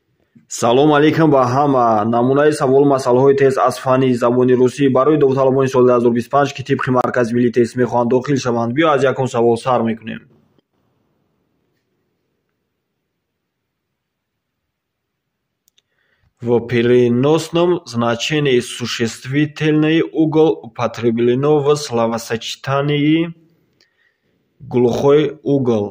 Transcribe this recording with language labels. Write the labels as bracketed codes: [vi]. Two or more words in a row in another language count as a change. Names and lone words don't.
[tg] Салом алейкум ба ҳама. Намунаи савол масъалаҳои тест аз фанни забони русӣ барои довталабони соли 2025 ки тибқи маркази миллии тест мехоҳанд дохил шаванд. Биё аз якум савол сар мекунем. [ru] В переносном значении существительный угол употреблено в словосочетании глухой угол.